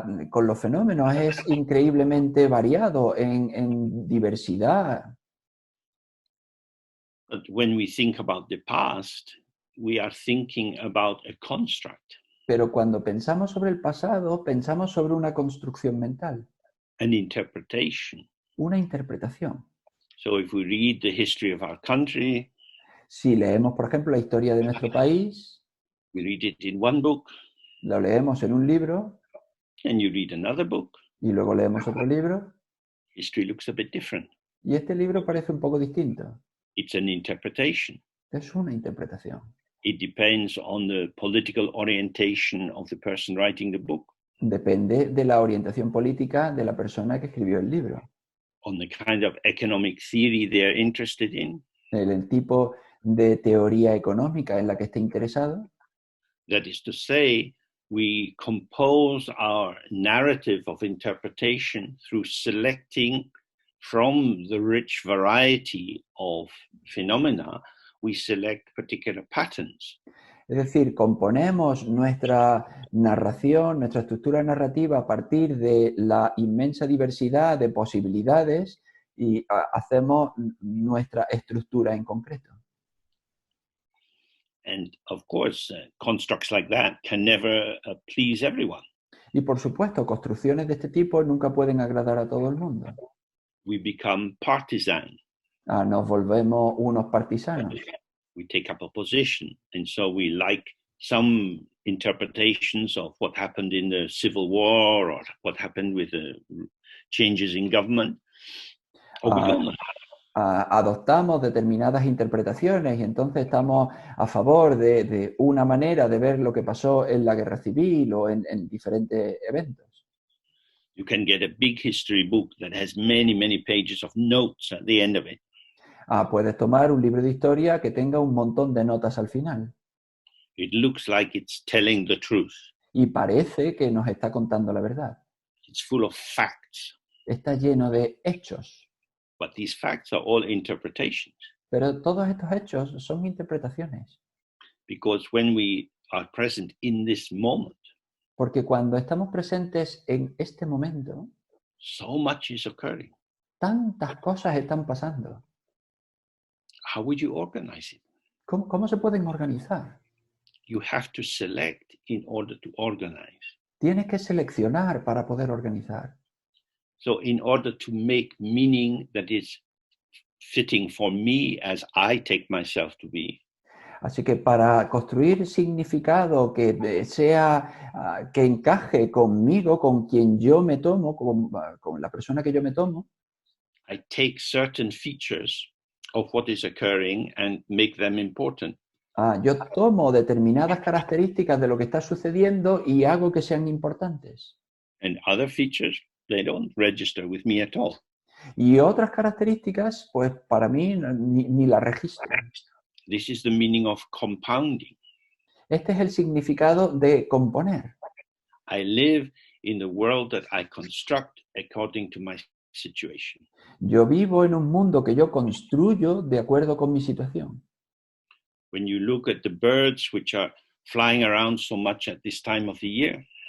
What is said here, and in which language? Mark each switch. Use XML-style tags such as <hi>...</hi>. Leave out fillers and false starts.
<es>Con los fenómenos es increíblemente variado en diversidad.</es> <en>But when we think about the past, we are thinking about a construct.</en> <es>Pero cuando pensamos sobre el pasado, pensamos sobre una construcción mental.</es> <en>An interpretation.</en> <es>Una interpretación.</es> <en>So if we read the history of our country,</en> <es>si leemos, por ejemplo, la historia de nuestro país,</es> <en>we read it in one book,</en> <es>lo leemos en un libro,</es> <en>and you read another book,</en> <es>y luego leemos otro libro,</es> <en>history looks a bit different.</en> <es>Y este libro parece un poco distinto.</es> <en>It's an interpretation.</en> <es>Es una interpretación.</es> <en>It depends on the political orientation of the person writing the book.</en> <es>Depende de la orientación política de la persona que escribió el libro.</es> <en>On the kind of economic theory they're interested in.</en> <es>El tipo de teoría económica en la que esté interesado.</es> <en>That is to say, we compose our narrative of interpretation through selecting from the rich variety of phenomena, we select particular patterns.</en> <es>Es decir, componemos nuestra narración, nuestra estructura narrativa a partir de la inmensa diversidad de posibilidades y hacemos nuestra estructura en concreto.</es> <en>And of course, constructs like that can never please everyone.</en> <es>Y por supuesto, construcciones de este tipo nunca pueden agradar a todo el mundo.</es> <en>We become partisan.</en> <es>Nos volvemos unos partisanos.</es> <en>We take up a position, and so we like some interpretations of what happened in the Civil War or what happened with the changes in government.</en> <es>Adoptamos determinadas interpretaciones y entonces estamos a favor de una manera de ver lo que pasó en la guerra civil o en diferentes eventos.</es> <en>You can get a big history book that has many, many pages of notes at the end of it.</en> <es>Puedes tomar un libro de historia que tenga un montón de notas al final.</es> <en>It looks like it's telling the truth.</en> <es>Y parece que nos está contando la verdad.</es> <en>It's full of facts.</en> <es>Está lleno de hechos.</es> <en>But these facts are all interpretations.</en> <es>Pero todos estos hechos son interpretaciones,</es> <en>because when we are present in this moment,</en> <es>porque cuando estamos presentes en este momento,</es> <en>so much is occurring.</en> <es>tantas cosas están pasando.</es> <en>How would you organize it?</en> <es>¿Cómo se pueden organizar?</es> <en>You have to select in order to organize.</en> <es>Tienes que seleccionar para poder organizar.</es> <en>So in order to make meaning that is fitting for me as I take myself to be,</en> <es>Así que para construir significado que sea, que encaje conmigo, con quien yo me tomo, con la persona que yo me tomo,</es> <en>I take certain features of what is occurring and make them important.</en> <es>yo tomo determinadas características de lo que está sucediendo y hago que sean importantes.</es> <en>And other features, they don't register with me at all.</en> <es>Y otras características, pues para mí ni las registro.</es> <en>This is the meaning of compounding.</en> <es>Este es el significado de componer.</es> <en>I live in the world that I construct according to my situation.</en> <es>Yo vivo en un mundo que yo construyo de acuerdo con mi situación.</es> <en>When you look at the birds which are flying around so much at this time of the year,</en>